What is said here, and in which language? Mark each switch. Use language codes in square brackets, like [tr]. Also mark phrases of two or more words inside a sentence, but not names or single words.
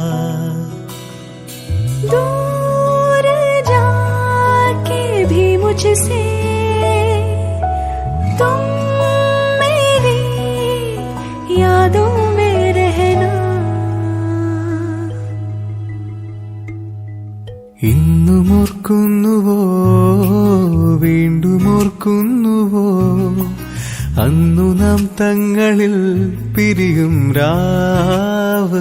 [hi] दूर जाके भी मुझसे तुम मेरी यादों में रहना [ml] ഇന്നും ഓർക്കുന്നുവോ വീണ്ടും ഓർക്കുന്നുവോ അന്നു നാം തങ്ങളിൽ പിരിയും രാവ്